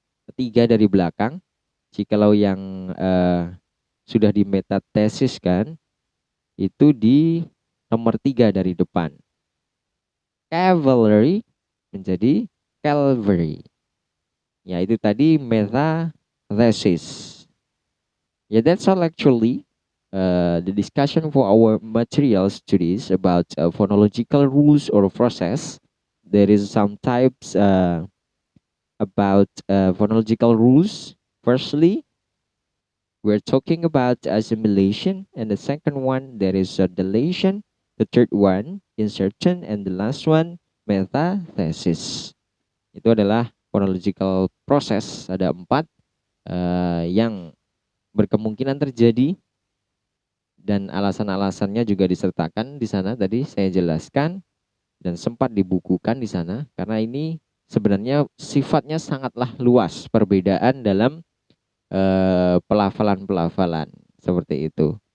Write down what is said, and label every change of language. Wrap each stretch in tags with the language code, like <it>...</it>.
<id>ketiga dari belakang. Jikalau yang sudah di metathesis kan, itu di nomor 3 dari depan. Cavalry menjadi Calvary. Ya, itu tadi metathesis.</id> <en>Yeah, that's all actually. The discussion for our material studies about phonological rules or process. There is some types about phonological rules. Firstly, we're talking about assimilation, and the second one there is a dilation. The third one insertion, and the last one metathesis.</en> <id>Itu adalah phonological process. Ada 4 yang berkemungkinan terjadi dan alasan-alasannya juga disertakan di sana. Tadi saya jelaskan dan sempat dibukukan di sana karena ini sebenarnya sifatnya sangatlah luas perbedaan dalam pelafalan-pelafalan seperti itu.</id>